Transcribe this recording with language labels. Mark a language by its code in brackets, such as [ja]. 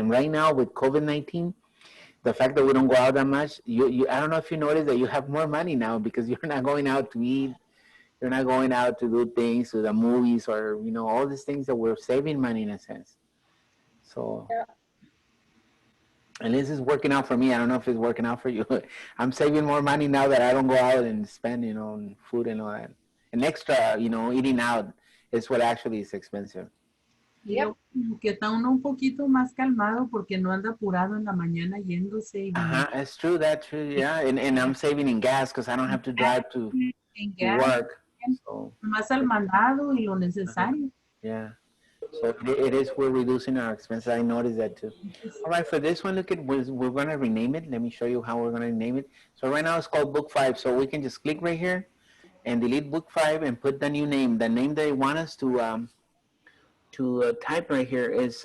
[en] And right now with COVID-19, the fact that we don't go out that much, I don't know if you noticed that you have more money now because you're not going out to eat, you're not going out to do things, to the movies, or, you know, all these things that we're saving money in a sense. So, Yeah. at least it's working out for me. I don't know if it's working out for you. I'm saving more money now that I don't go out and spend, you know, on food and all that. And extra, you know, eating out is what actually is expensive. Yep. [es] Que está uno un poquito más calmado porque no anda apurado en la mañana yéndose y [en] It's true, that's true, yeah. And I'm saving in gas because I don't have to drive to work. So, [es] más al mandado y lo necesario. [en] yeah. So it is, we're reducing our expenses. I noticed that too. All right, for this one, look at, we're going to rename it. Let me show you how we're going to name it. So right now it's called Book 5. So we can just click right here and delete Book 5 and put the new name. The name they want us to type right here is